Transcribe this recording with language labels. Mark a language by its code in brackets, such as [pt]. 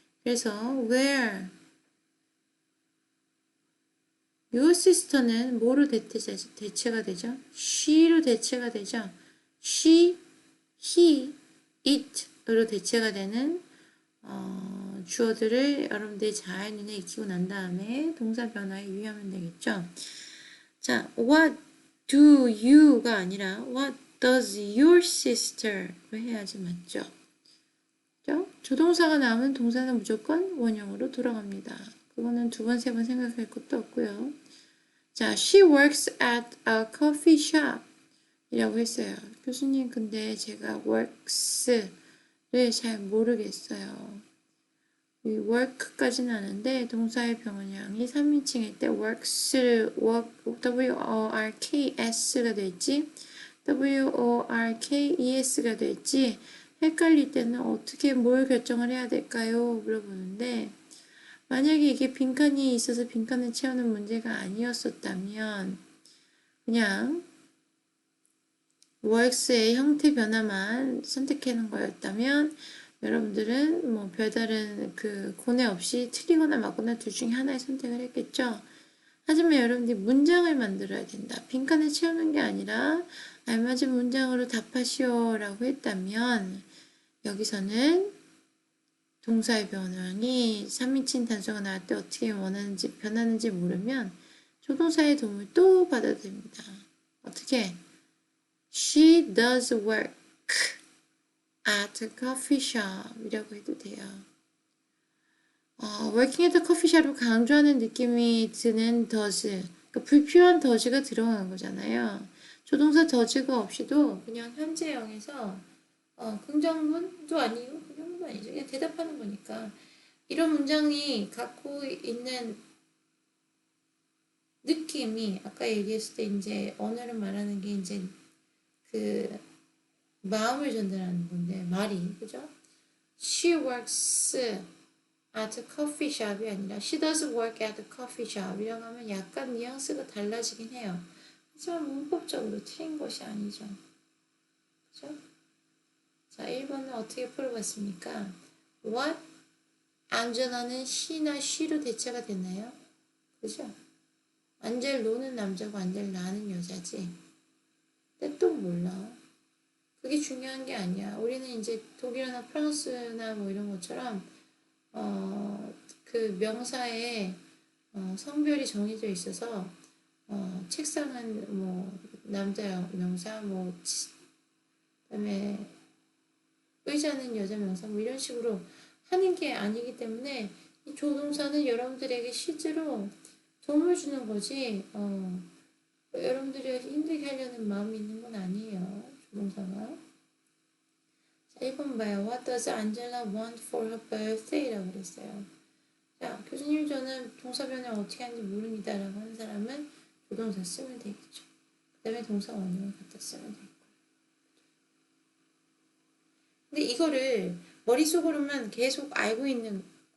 [ko] 그래서 [en] where your sister [ko] 는 뭐로 대체가 되죠? she로 대체가 되죠. she, he, it으로 대체가 되는 주어들을 여러분들이 잘 눈에 익히고 난 다음에 동사 변화에 유의하면 되겠죠. [en] 자, what do you가 [ko] 아니라 [en] what does your sister로 [ko] 해야지 맞죠? 그죠? 조동사가 나오면 동사는 무조건 원형으로 돌아갑니다. 그거는 두 번, 세 번 생각할 것도 없고요. [en] 자, she works at a coffee shop [ko] 이라고 했어요. 교수님, 근데 제가 works를 잘 모르겠어요. 이 work까지는 아는데 동사의 병원량이 3인칭일 때 works를 works가 될지 workes가 될지 헷갈릴 때는 어떻게 뭘 결정을 해야 될까요? 물어보는데 만약에 이게 빈칸이 있어서 빈칸을 채우는 문제가 아니었었다면 그냥 works의 형태 변화만 선택하는 거였다면 여러분들은 뭐 별다른 그 고뇌 없이 틀리거나 맞거나 둘 중에 하나의 선택을 했겠죠. 하지만 여러분들이 문장을 만들어야 된다. 빈칸을 채우는 게 아니라 알맞은 문장으로 답하시오 라고 했다면 여기서는 동사의 변형이 3인칭 단수가 나올 때 어떻게 원하는지 변하는지 모르면 조동사의 도움을 또 받아도 됩니다. 어떻게? [en] She does work at a coffee shop [ko] 이라고 해도 돼요. [en] working at a coffee shop [ko] 을 강조하는 느낌이 드는 does, 그러니까 불필요한 does가 들어가는 거잖아요. 조동사 does가 없이도 그냥 현재형에서 긍정문도 아니고 부정문도 아니죠. 그냥 대답하는 거니까 이런 문장이 갖고 있는 느낌이 아까 얘기했을 때 이제 언어를 말하는 게 이제 그 마음을 전달하는 건데 말이 그죠? [en] She works at a coffee shop [ko] 이 아니라 [en] She does work at a coffee shop [ko] 이라고 하면 약간 뉘앙스가 달라지긴 해요. 하지만 문법적으로 틀린 것이 아니죠. 그죠? 자, 1번은 어떻게 풀어봤습니까? [en] What? [ko] 안젤라는 she나 she로 대체가 되나요? 그죠? 안젤로는 남자고 안젤라는 여자지. 근데 또 몰라. 그게 중요한 게 아니야. 우리는 이제 독일어나 프랑스나 뭐 이런 것처럼 그 명사에 성별이 정해져 있어서 책상은 뭐 남자 명사 뭐 그다음에 의자는 여자 명사 뭐 이런 식으로 하는 게 아니기 때문에 이 조동사는 여러분들에게 실제로 도움을 주는 거지 여러분들이 힘들게 하려는 마음이 있는 건 아니에요. 조동사가. 자, 1번 봐요. [en] What does Angela want for her birthday? [ko] 라고 그랬어요. 자, 교수님 저는 동사 변형 어떻게 하는지 모릅니다. 라고 하는 사람은 조동사 쓰면 되겠죠. 그 다음에 동사 원형을 갖다 쓰면 되고. 근데 이거를 머릿속으로만 계속 알고 있는 거.